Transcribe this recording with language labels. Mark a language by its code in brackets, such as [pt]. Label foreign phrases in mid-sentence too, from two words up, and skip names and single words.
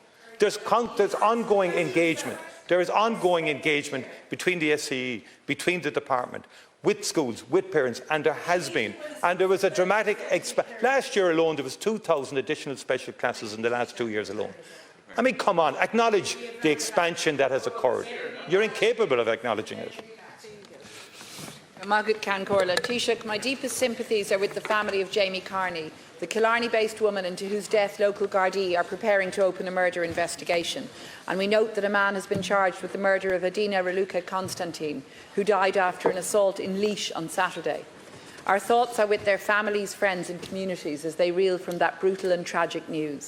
[en] There's ongoing engagement. There is ongoing engagement between the SCE, between the department, with schools, with parents, and there has been. And there was a dramatic last year alone, there was 2,000 additional special classes in the last 2 years alone. I mean, come on, acknowledge the expansion that has occurred. You're incapable of acknowledging it. Margaret Cancorla. Taoiseach, my deepest sympathies are with the family of Jamie Carney, the Killarney-based woman into whose death local Gardaí are preparing to open a murder investigation. And we note that a man has been charged with the murder of Adina Raluca Constantine, who died after an assault in Laois on Saturday. Our thoughts are with their families, friends and communities as they reel from that brutal and tragic news.